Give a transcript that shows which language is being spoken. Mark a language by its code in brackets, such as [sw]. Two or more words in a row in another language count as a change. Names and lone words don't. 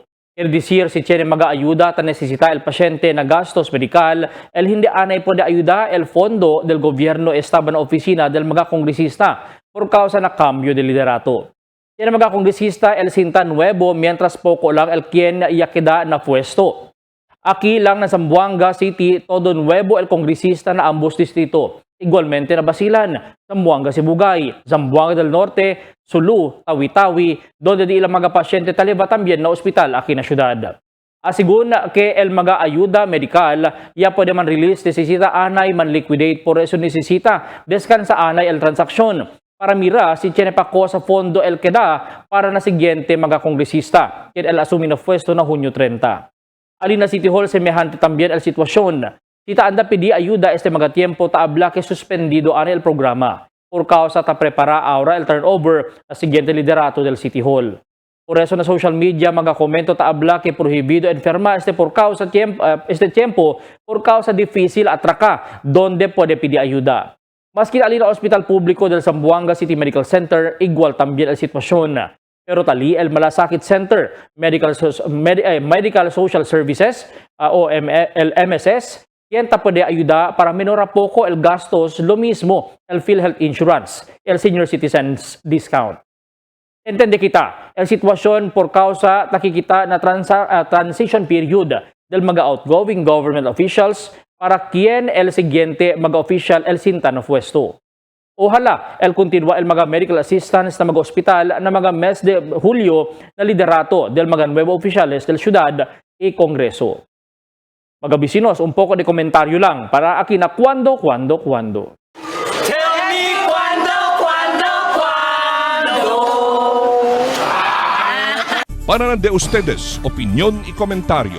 [cbk] Es decir, si tiene mga ayuda ta necesita el pasyente na gastos medical, el hindi anay pwede ayuda el fondo del gobierno estaba na opisina del mga kongresista por causa na cambio de liderato. Tiene mga kongresista el sinta nuevo mientras poco lang el quien yakida na puesto. Aquí lang na Zamboanga City, todo nuevo el kongresista na ambos distrito. Igualmente na Basilan, Zamboanga Sibugay, Zamboanga del Norte, Sulu, Tawi-Tawi, donde di ilang mga pasyente taliba también na ospital aquí na syudad. Asigun que el mga ayuda medical, ya pwede man release, necesita anay man liquidate, por eso necesita descansa anay el transaksyon. Para mira si tiene pa ko sa fondo el queda para na siguiente mga kongresista, quien el asumi na puesto na Hunyo 30. Alina City Hall semejante también el sitwasyon. Tita anda pidi ayuda este mga tiempo taabla que suspendido ana el programa por causa ta prepara ahora el turnover na siguiente liderato del City Hall. Por eso na social media mga komento taabla que prohibido enferma este por causa tiempo por causa difícil atraca donde puede pidi ayuda. Maski alina hospital público del Zamboanga City Medical Center igual también el sitwasyon. Pero tali el Malasakit Center, Medical Social Services o el MSS, quien puede ayuda para menora poco el gastos, lo mismo el PhilHealth Insurance, el Senior Citizens Discount. Entende kita, el sitwasyon por causa nakikita na [en] transition period [cbk] del mga [en] outgoing government officials [cbk] para quien el siguiente mga official el sinta na puesto. Ojalá el continua el mga [en] medical assistants [cbk] na mga ospital na mga mes de Julio na liderato del mga nuevo oficiales del ciudad y Kongreso. Mga bisinos, un poco de komentaryo lang para aquí na cuando. [en] Tell me [cbk] cuando. Para de ustedes, opinión y comentario.